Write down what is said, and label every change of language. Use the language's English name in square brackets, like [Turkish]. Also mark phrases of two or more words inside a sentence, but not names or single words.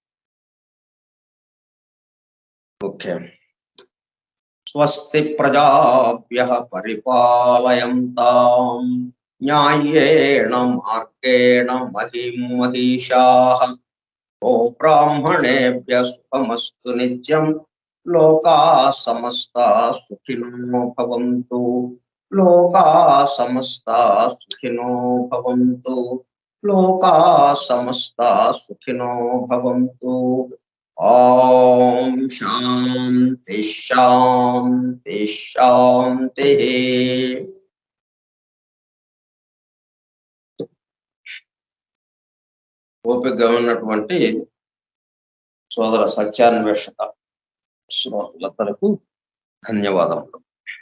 [Telugu] ఓకే. [Sanskrit] స్వస్తి ప్రజాభ్యః పరిపాలయంతాం న్యాయేణ మార్గేణ మహిం మహిషాః బ్రాహ్మణేభ్యः సుఖమస్తు నిత్యం లోకాः సమస్తాः సుఖినో భవంతు లోకాः సమస్తాः సుఖినో భవంతు లోకాः సమస్తాः సుఖినో భవంతు. ఓం శాంతి శాంతి శాంతి. [Telugu] ఓపికగా ఉన్నటువంటి సోదర సత్యాన్వేషక శ్రోతలందరకు ధన్యవాదములు.